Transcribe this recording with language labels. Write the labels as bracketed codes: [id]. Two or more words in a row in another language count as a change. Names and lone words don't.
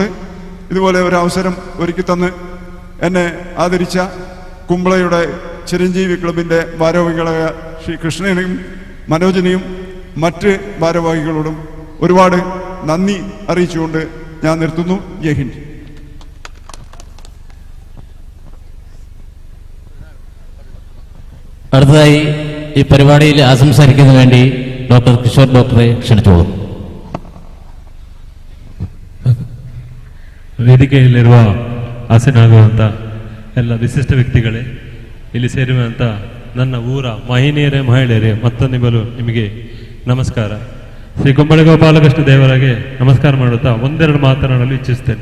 [ml] ഇതുപോലെ ഒരു അവസരം ഒരുക്കി തന്ന് എന്നെ ആദരിച്ച കുമ്പളയുടെ ചിരഞ്ജീവി ക്ലബിൻ്റെ ഭാരവാഹികളായ ശ്രീ കൃഷ്ണനെയും മനോജിനെയും മറ്റ് ഭാരവാഹികളോടും ഒരുപാട് നന്ദി അറിയിച്ചുകൊണ്ട് ഞാൻ നിർത്തുന്നു. ജയ് ഹിന്ദ്. അടുത്തതായി ഈ പരിപാടിയിൽ ആശംസരിക്കുന്നതിന് വേണ്ടി ഡോക്ടർ കിഷോർ ഡോക്ടറെ ക്ഷണിച്ചോളൂ. [kn] ವೇದಿಕೆಯಲ್ಲಿರುವ ಆಸೀನಾಗುವಂಥ ಎಲ್ಲ ವಿಶಿಷ್ಟ ವ್ಯಕ್ತಿಗಳೇ, ಇಲ್ಲಿ ಸೇರುವಂಥ ನನ್ನ ಊರ ಮಹಿಳೆಯರೇ ಮತ್ತೊಂದು ಬಲು ನಿಮಗೆ ನಮಸ್ಕಾರ. ಶ್ರೀ ಕುಂಬಳಗೋಪಾಲಕೃಷ್ಣ ದೇವರಿಗೆ ನಮಸ್ಕಾರ ಮಾಡುತ್ತಾ ಒಂದೆರಡು ಮಾತನಾಡಲು ಇಚ್ಛಿಸ್ತೇನೆ.